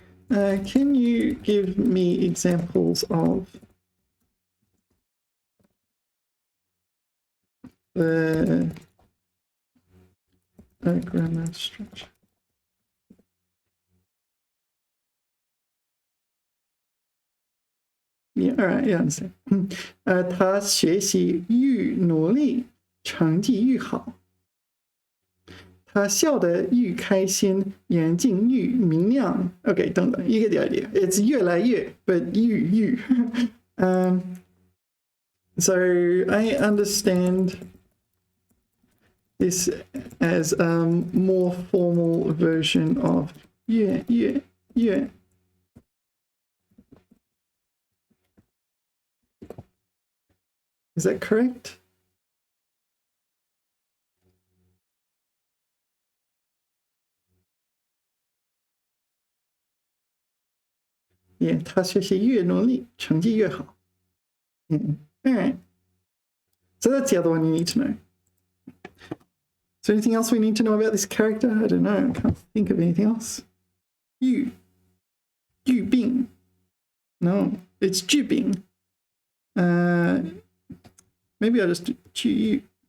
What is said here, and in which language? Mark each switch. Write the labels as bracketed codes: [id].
[en] Can you give me examples of the grammar structure? Yeah, all right, yeah, I understand. [zh] 他学习愈努力，成绩愈好。他笑得愈开心，眼睛愈明亮。 [en] Okay, [zh] 等等, [en] you get the idea. It's 越来越, but 愈. So I understand this as a more formal version of 越。 Is that correct? [zh] Yeah, 他学习越努力，成绩越好。 [en] All right. So that's the other one you need to know. Is there anything else we need to know about this character? I don't know. I can't think of anything else. Yu Bing. No, it's Ju Bing. Maybe I'll just do Ju Yu.